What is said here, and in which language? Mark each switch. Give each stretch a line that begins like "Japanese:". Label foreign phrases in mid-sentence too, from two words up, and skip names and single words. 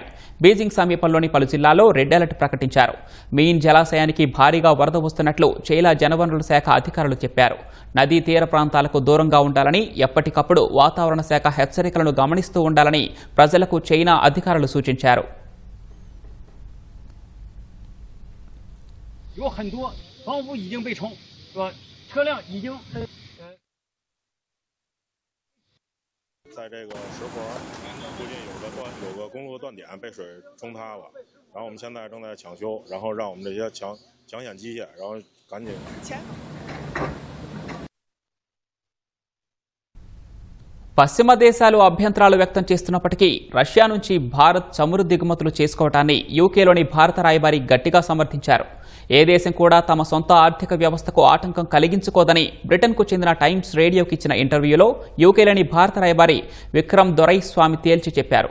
Telugu: బీజింగ్ సమీపంలోని పలు జిల్లాల్లో
English: red alert
Telugu: ప్రకటించారు. మీన్ జలాశయానికి భారీగా వరద వస్తున్నట్లు చైనా జలవనరుల శాఖ అధికారులు చెప్పారు. నదీ తీర ప్రాంతాలకు దూరంగా ఉండాలని, ఎప్పటికప్పుడు వాతావరణ శాఖ హెచ్చరికలను గమనిస్తూ ఉండాలని ప్రజలకు చైనా అధికారులు సూచించారు.
Chinese: 在这个石河附近有个公路断点被水冲塌了，然后我们现在正在抢修，然后让我们这些抢险机械，然后赶紧。
Telugu: పశ్చిమ దేశాలు అభ్యంతరాలు వ్యక్తం చేస్తున్నప్పటికీ రష్యా నుంచి భారత్ చమురు దిగుమతులు చేసుకోవటాన్ని యూకేలోని భారత రాయబారి గట్టిగా సమర్థించారు. ఏ దేశం కూడా తమ సొంత ఆర్థిక వ్యవస్థకు ఆటంకం కలిగించుకోదని బ్రిటన్కు చెందిన టైమ్స్ రేడియోకి ఇచ్చిన ఇంటర్వ్యూలో యూకేలోని భారత రాయబారి విక్రమ్ దొరైస్వామి తేల్చి చెప్పారు.